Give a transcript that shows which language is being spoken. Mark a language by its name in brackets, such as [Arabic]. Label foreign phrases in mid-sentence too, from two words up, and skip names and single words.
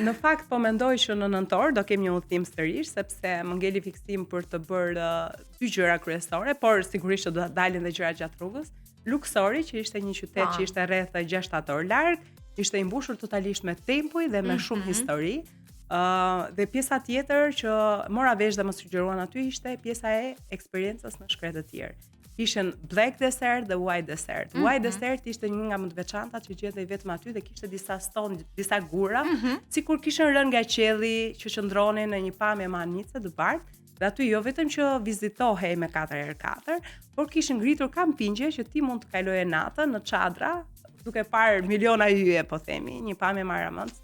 [Albanian] Në fakt po mendoj që në nëntor do kemi një udhtim sërish, sepse më ngeli fiksim për të bërë 2 gjëra kryesore, por sigurisht që do dalin dhe gjëra gjatë rrugës. Luxori, që ishte një qytet që ishte rreth 6 orë larg, ishte i mbushur totalisht me tempuj dhe me shumë histori. Dhe pjesa tjetër që mora vesh dhe më sugjeruan aty ishte pjesa e eksperiencës në shkretë të tjerë. [English] Ishin black dessert dhe white dessert. White dessert [Albanian] ishte një nga më të veçantat që gjendej vetëm aty dhe kishte disa ston, disa gura, sikur kishin rënë nga qielli që qëndronin në një pamje manice të bardhë. Dhe aty jo vetëm që vizitohej me 4x4, por kishin ngritur kampingje që ti mund të kaloje natën në çadra, duke parë miliona yje, po themi, një pamje maramëndse.